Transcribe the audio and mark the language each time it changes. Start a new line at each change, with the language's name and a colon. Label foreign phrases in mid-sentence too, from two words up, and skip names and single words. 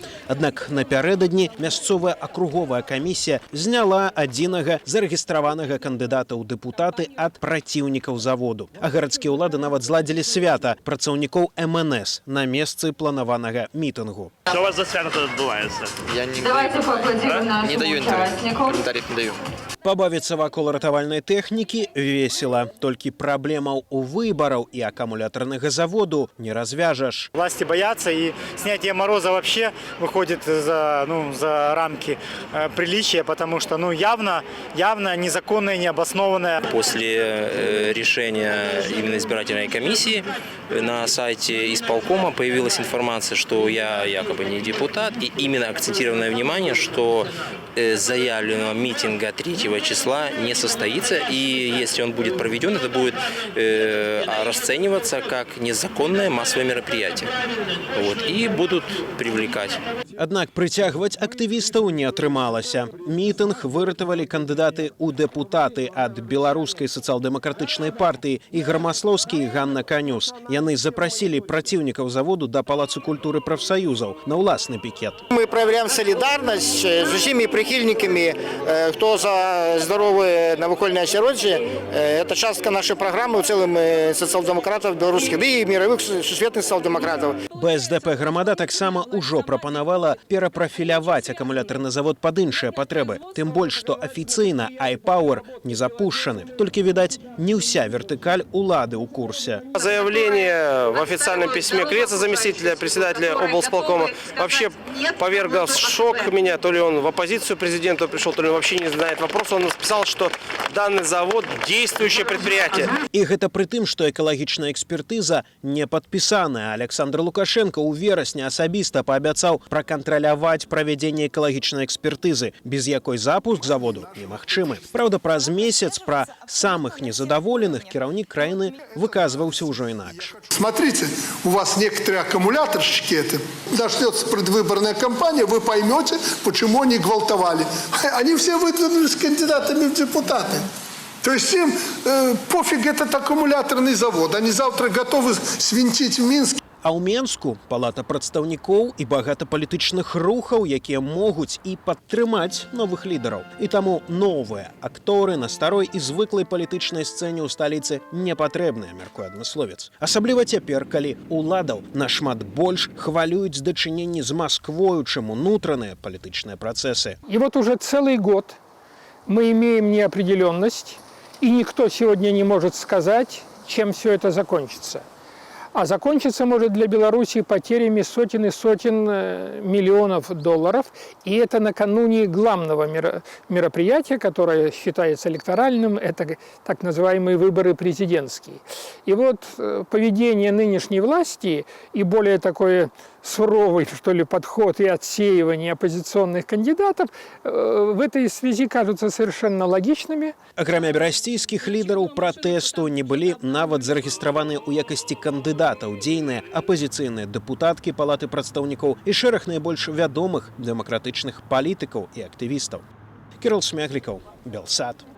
Belarusian: Аднак напярэдадні мясцовая акруговая камісія зняла адзінага зарэгістраванага кандыдата ў дэпутаты ад праціўнікаў заводу. А гарадскія ўлады нават зладзілі свята працаўнікоў МНС на месцы планаванага мітынгу. Что у вас за свято тут адбываецца?
Russian: Давайте поаплодируем нашим участникам. Комментариев не даю.
Belarusian: Пабавіцца вакол ратавальнай тэхнікі весела. Толькі праблемаў у выбараў і акумулятарнага заводу не развяжаш.
Russian: Власти боятся, и снятие Мороза вообще выходит за рамки приличия, потому что явно незаконное, необоснованное. После решения именно избирательной комиссии на сайте исполкома появилась информация, что я якобы не депутат, и именно акцентированное внимание, что заявленного митинга 3 числа не состоится, и если он будет проведен, это будет расцениваться как незаконное массовое мероприятие. И будут привлекать.
Belarusian: Аднак прыцягваць актывістаў не атрымалася. Мітынг выратавалі кандыдаты ў дэпутаты ад беларускай сацыял-дэмакратычнай партыі Ігор Маслоўскі і Ганна Канюс. Яны запрасілі праціўнікаў заводу да Палацу культуры прафсаюзаў на ўласны пікет.
Russian: Мы проявляем солидарность с усімі прихильниками, кто за здоровое
Belarusian: навакольное асяроддзе.
Russian: Это частка нашей программы у целым социал-демократов белорусских, да и мировых сусветных социал-демократов.
Belarusian: БСДП грамада таксама ўжо прапанавала перапрафіляваць акумулятарны завод пад іншыя патрэбы. Тым больш, што афіцыйна iPower не запушчаны. Толькі, відаць, не ўся вертыкаль улады ў курсе.
Russian: Заявление в официальном письме Креца, заместителя председателя облсполкома, вообще повергло в шок меня. То ли он в оппозицию президенту пришел, то ли он вообще не знает вопрос. Он написал, что данный завод – действующее предприятие.
Belarusian: І гэта пры тым, што экалагічная экспертыза не падпісаная. Александр Лукашенко ў верасні асабіста паабяцаў пракантраляваць правядзенне экалагічнай экспертызы, без якой запуск заводу немагчымы. Праўда, праз месяц пра самых незадаволеных кіраўнік краіны выказваўся ўжо инакш.
Russian: Смотрите, у вас некоторые аккумуляторщики, это начнется предвыборная кампания, вы поймете, почему они гвалтовали. Они все выдвинулись кандидатами в депутаты. То есть им пофиг этот аккумуляторный завод. Они завтра готовы свинтить в Минске.
Belarusian: А ў Менску палата прадстаўнікоў і багата палітычных рухаў, якія могуць і падтрымаць новых лідараў. І таму новыя акторы на старой і звыклай палітычнай сцэне ў сталіцы не патрэбныя, мяркуе адмысловец. Асабліва цяпер, калі уладаў нашмат больш хвалююць дачыненні з Масквою, чым унутраныя палітычныя працэсы.
Russian: И вот уже целый год мы имеем неопределенность, и никто сегодня не может сказать, чем все это закончится. А закончиться может для Беларуси потерями сотен и сотен миллионов долларов. И это накануне главного мероприятия, которое считается электоральным, это так называемые выборы президентские. И вот поведение нынешней власти и более такое суровый, что ли, подход и отсеивание оппозиционных кандидатов в этой связи кажутся совершенно логичными.
Belarusian: Акрамя берасційскіх лідараў пратэсту не былі нават зарэгістраваныя ў якасці кандыдатаў дзейныя апозіцыйныя дэпутаткі Палаты прадстаўнікоў і шэраг найбольш вядомых дэмакратычных палітыкаў і актывістаў. Кірыл Смяглікаў, Белсат.